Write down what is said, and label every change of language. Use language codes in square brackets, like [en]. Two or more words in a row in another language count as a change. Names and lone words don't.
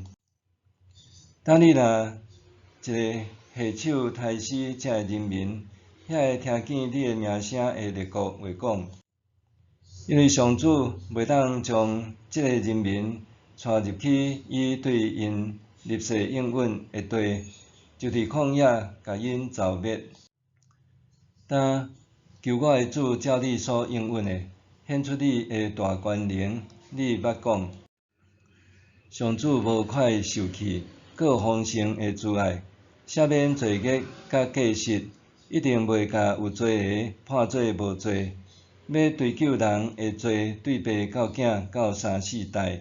[nan] 当你若一个下手杀死遮的人民，遐会听见你的名声的列国会讲，因为上主袂当将即个人民带入去伊对因立誓应允的地，就伫旷野甲因凿灭。但求我的主照你所应允的，显出你的大权能。你捌讲，上主无快受气，阁有丰盛的慈爱，赦免罪孽甲过失，一定袂甲有罪个判做无罪，要追究人的罪，对爸到囝到三四代。